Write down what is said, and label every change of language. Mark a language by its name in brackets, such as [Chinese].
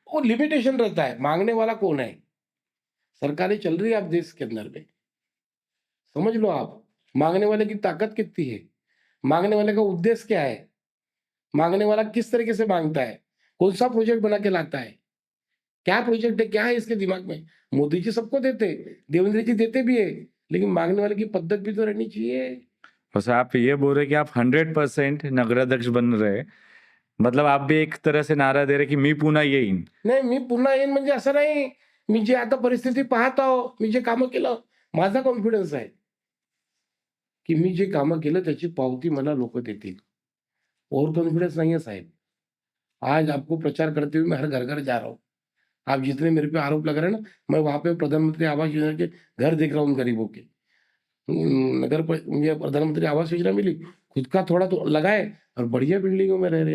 [Hindi] वो लिमिटेशन रहता है, मांगने वाला कौन है। सरकारें चल रही है आप देश के अंदर में, समझ लो आप, मांगने वाले की ताकत कितनी है, मांगने वाले का उद्देश्य क्या है, मांगने वाला किस तरीके से मांगता है, कौन सा प्रोजेक्ट बना के लाता है, क्या प्रोजेक्ट है, क्या है इसके दिमाग में। मोदी जी सबको देते, देवेंद्र जी देते भी है, लेकिन मांगने वाले की पद्धत भी तो रहनी चाहिए। बस आप ये बोल रहे कि आप 100% नगराध्यक्ष बन रहे, मतलब आप भी एक तरह से नारा दे रहे की [Marathi] मी पुन्हा येईन. नाही, मी पुन्हा येईन म्हणजे असं नाही, मी जे आता परिस्थिती पाहत आहो, मी जे कामं केलं, माझा कॉन्फिडन्स आहे की मी जे कामं केलं त्याची पावती मला लोक देतील। [Hindi] ओव्हर कॉन्फिडेंस नहीं है साहब। आज आपको प्रचार करते हुए मैं हर घर घर जा रहा हूँ। आप जितने मेरे पे आरोप लगा रहे हैं ना, मैं वहां पे प्रधानमंत्री आवास योजना के घर देख रहा हूँ उन गरीबों के। मुझे प्रधानमंत्री आवास योजना मिली, खुद का थोड़ा तो लगाए और बढ़िया बिल्डिंगों में रह रहे।